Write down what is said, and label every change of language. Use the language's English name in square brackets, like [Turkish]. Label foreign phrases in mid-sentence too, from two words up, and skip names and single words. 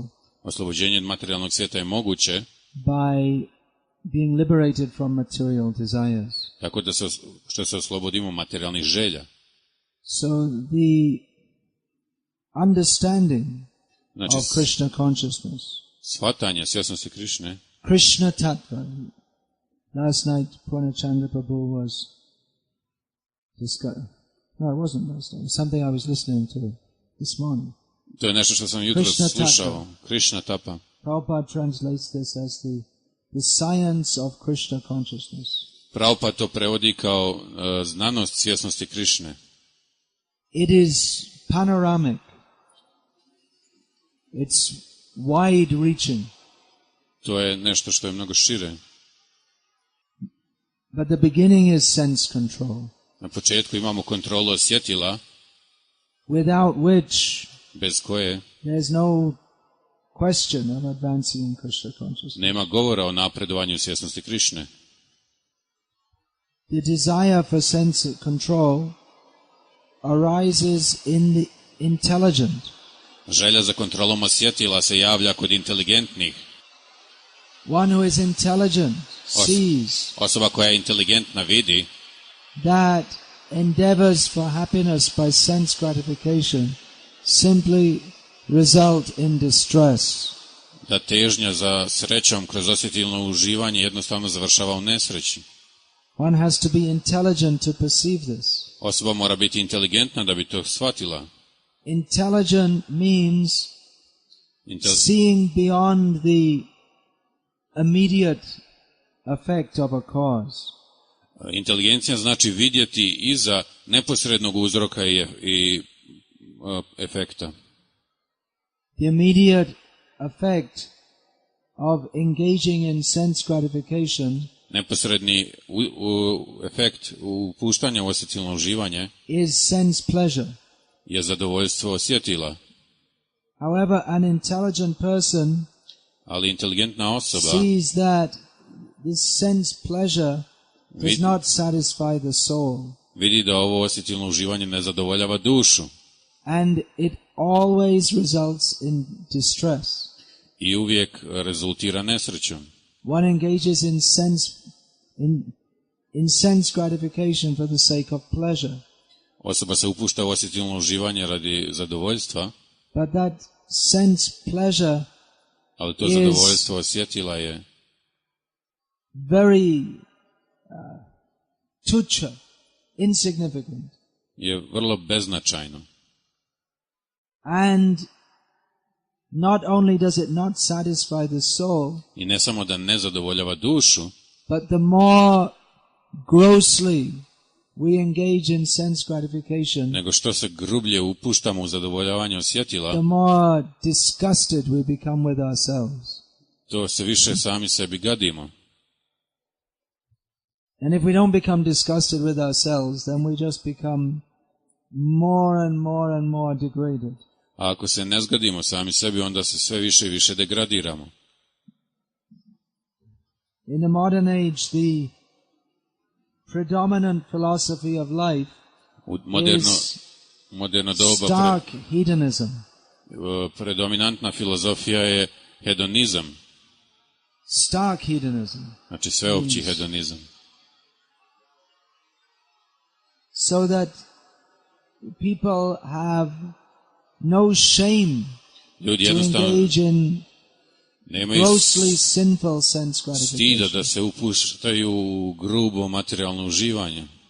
[Croatian] Oslobođenje od materijalnog svijeta je moguće [English] by being liberated from material desires. [Croatian] tako da što se oslobodimo materijalnih želja. [English] So the understanding [Croatian] Znači, [English] of Krishna consciousness, [Croatian] shvatanje svjesnosti Krišne, [English] Krishna tattva, Last night, Purnachandra Prabhu was discussing. No, it wasn't last night. It was something I was listening to this morning. [Croatian] To je nešto što sam jutros slušao. [English] Krishna Tapa. Prabhupada translates this as the science of Krishna consciousness. [Croatian] Prabhupada to prevodi kao znanost svjesnosti Krišne. [English] It is panoramic. It's wide reaching. [Croatian] To je nešto što je mnogo šire. [English] But the beginning is sense control. [Croatian] Na početku imamo kontrolu osjetila, [English] without which [Croatian] bez koje [English] there's no question of advancing in Krishna consciousness. [Croatian] nema govora o napredovanju svjesnosti Krišne. [English] The desire for sense control arises in the intelligent. [Croatian] Želja za kontrolom osjetila se javlja kod inteligentnih. [English] One who is intelligent sees [Croatian] Osoba koja je inteligentna vidi [English] that endeavors for happiness by sense gratification simply result in distress. [Croatian] da težnja za srećom kroz osjetilno uživanje jednostavno završava u nesreći. [English] One has to be intelligent to perceive this. [Croatian] Osoba mora biti inteligentna da bi to shvatila. [English] Intelligent means seeing beyond the immediate effect of a cause. [Croatian] Inteligencija znači vidjeti iza neposrednog uzroka i efekta. [English] The immediate effect of engaging in sense gratification [Croatian] Neposredni efekt upuštanja u osjetilno uživanje [English] is sense pleasure. [Croatian] je zadovoljstvo osjetila. [English] However, an intelligent person [Croatian] Ali inteligentna osoba [English] sees that this sense pleasure does not satisfy the soul. [Croatian] Vidi da ovo osjetilno uživanje ne zadovoljava dušu. [English] And it always results in distress. [Croatian] I uvijek rezultira nesrećom. [English] One engages in sense gratification for the sake of pleasure. [Croatian] Osoba se upušta u osjetilno uživanje radi zadovoljstva, [English] But that sense pleasure [Croatian] ali to zadovoljstvo osjetila je [English] very tucha, insignificant. [Croatian] je vrlo beznačajno. [English] And not only does it not satisfy the soul, [Croatian] I ne samo da ne zadovoljava dušu, [English] but the more grossly we engage in sense gratification, [Croatian] nego što se grublje upuštamo u zadovoljavanje osjetila, [English] the more disgusted we become with ourselves. [Croatian] to se više sami sebi gadimo. [English] And if we don't become disgusted with ourselves, then we just become more and more and more degraded. [Croatian] A ako se ne zgadimo sami sebi, onda se sve više i više degradiramo. [English] In the modern age, the predominant philosophy of life [Croatian] U [English] is [Croatian] moderno doba [English] stark hedonism. [Croatian] predominantna filozofija je hedonizam, [English] Stark hedonism. [Croatian] znači sveopći hedonizam. [English] So that people have no shame [Croatian] Ljudi [English] to [Croatian] jednostavno [English] engage in [Croatian] nemaju [English] grossly sinful sense [Croatian] stida [English] gratification. [Croatian] da se upuštaju u grubo materijalno uživanje.